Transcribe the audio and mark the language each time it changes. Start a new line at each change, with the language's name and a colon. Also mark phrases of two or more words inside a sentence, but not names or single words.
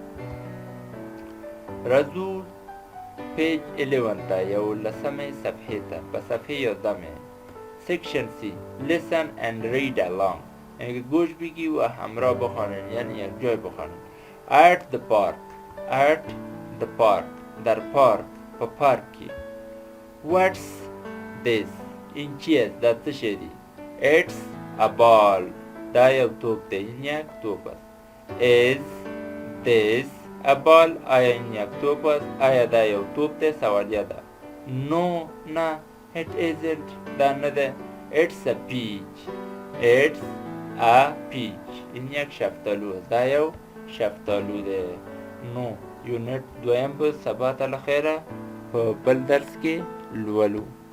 Pashto: راځو پیج 11 ته، یو لسمه صفحې ته. په صفحې 11
English: section C listen and read along،
Persian: یعنی گوش بگی و همراه بخوانین، یعنی یک جای بخوانین.
English: at the park،
Persian: در پارک،
Pashto: په پارک کې.
English: what's this؟
Persian: این چی است؟
Pashto: دا څه شی دی؟
English: it's a ball،
Pashto: دا یو توپ دی،
Persian: این یک توپ است.
English: is this a ball؟
Persian: آیا این یک توپ است؟
Pashto: آیا دا یو توپ دی؟ سوالیه ده.
English: no نه، it isn't،
Pashto: دا نه ده.
English: it's a peach،
Persian: این یک شفتالو است،
Pashto: دا یو شفتالو ده. نو یونت دویم به سبا ته له خیره په بل درس کې لولو.